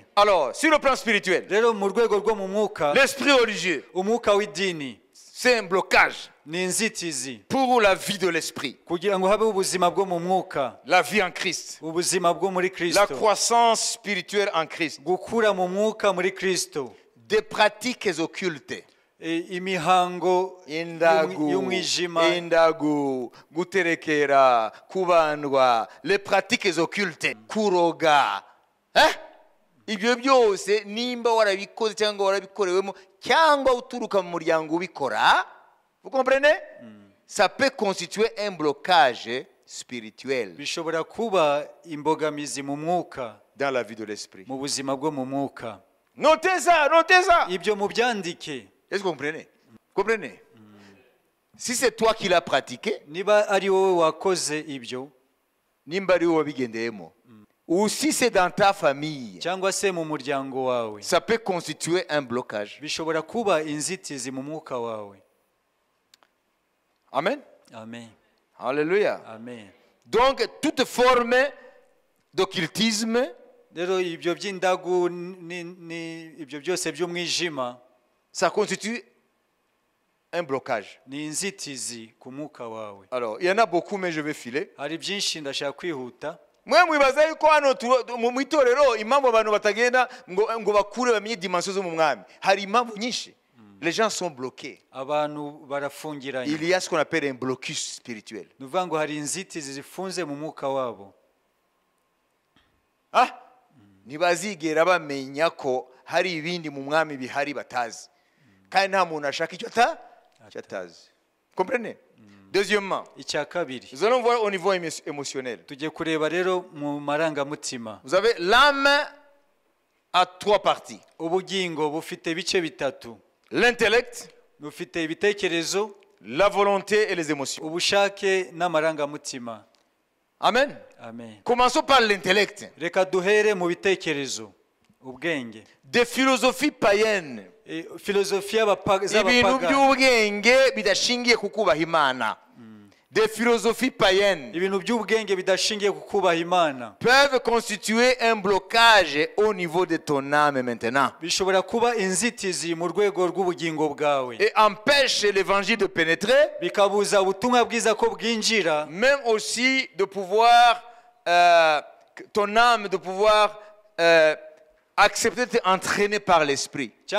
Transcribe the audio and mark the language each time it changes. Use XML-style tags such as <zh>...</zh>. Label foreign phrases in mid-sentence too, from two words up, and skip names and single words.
<fr>Alors, sur le plan spirituel, l'esprit religieux, c'est un blocage pour la vie de l'esprit, la vie en Christ, la croissance spirituelle en Christ, des pratiques occultes.</fr> <rw>Indagu, guterekera, kubandwa,</rw> <fr>les pratiques occultes,</fr> <rw>kuroga. Ibyo byose nimba warabikoze cyangwa warabikorewemo cyangwa uturuka mu muryango ubikora,</rw> <fr>vous comprenez? Ça peut constituer un blocage spirituel</fr> <rw>bishobora kuba imbogamizi mu mwuka</rw> <fr>dans la vie de l'esprit.</fr> <rw>Mu buzima bwo mu mwuka.</rw> <fr>Notez ça.</fr> <rw>Ibyo mubyandike.</rw> <fr>Est-ce que vous comprenez? Comprenez? Si c'est toi qui l'as pratiqué,</fr> <rw>niba ari wowe wakoze ibyo, nimba ari wowe wabigendeyemo,</rw> <fr>ou si c'est dans ta famille, ça peut constituer un blocage. Amen. Amen. Alléluia. Amen. Donc toute forme d'occultisme, ça constitue un blocage. Alors, il y en a beaucoup, mais je vais filer.</fr> <rw>Mwe mwibaza yuko hano mu itorero impamvu abantu batagenda ngo bakure bamenye dimension zo mu mwami. Hari impamvu nyinshi.</rw> <fr>Les gens sont bloqués. Il y a ce qu'on appelle un blocus spirituel.</fr> <rw>Ntibazigera bamenya ko hari ibindi mu mwami bihari batazi. Kandi nta muntu ashaka icyo atazi.</rw> <fr>Comprenez? Deuxièmement, nous allons voir au niveau émotionnel. Vous avez l'âme à trois parties. L'intellect, la volonté et les émotions. Amen. Amen. Commençons par l'intellect. Des philosophies païennes.</fr> <rw>Ibintu by'ubwenge bidashingiye ku kubaha Imana.</rw> <fr>Des philosophies païennes peuvent constituer un blocage au niveau de ton âme maintenant et empêche l'évangile de pénétrer, même aussi de pouvoir ton âme de pouvoir accepter d'être entraîné par l'esprit.</fr>